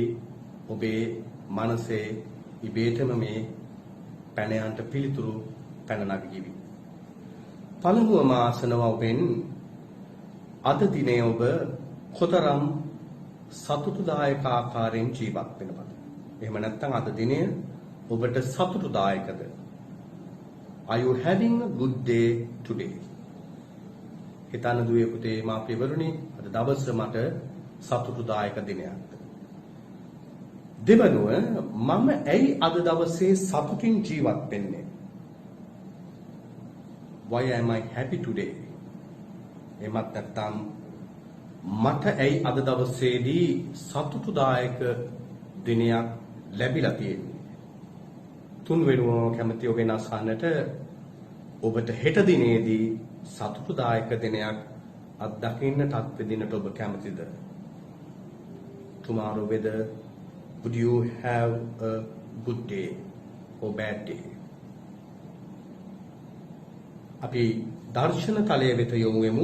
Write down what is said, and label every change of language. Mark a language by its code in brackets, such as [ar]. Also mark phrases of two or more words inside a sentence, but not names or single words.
[si] ඔබේ මනසේ ඉබේටම මේ පැනයන්ට පිළිතුරු පැන නගීවි. පළමුවම ආසනවා ඔබෙන් අද දිනේ ඔබ කොතරම් සතුටුදායක ආකාරයෙන් ජීවත් වෙනවද? එහෙම නැත්නම් අද දිනේ ඔබට සතුටුදායකද? [en] Are you having a good day today? [si] හිතන්න දුවේ පුතේ මාපියවරුනි, අද දවස මට සතුටුදායක දිනයක්. දෙවනුව මම ඇයි අද දවසේ සතුටින් ජීවත් වෙන්නේ? [en] Why am I happy today? [si] එමත් නැත්නම් මට ඇයි අද දවසේදී සතුටුදායක දිනයක් ලැබිලා තියෙන්නේ? තුන්වෙනුව කැමති ඔබෙන් අසන්නට ඔබට හෙට දිනේදී සතුටුදායක දිනයක් අත්දකින්නට අත්විඳින්නට ඔබ කැමතිද? [en] Tomorrow whether would you have a good day or bad day? [si] අපි දර්ශන තලයේ වෙත යොමු වෙමු.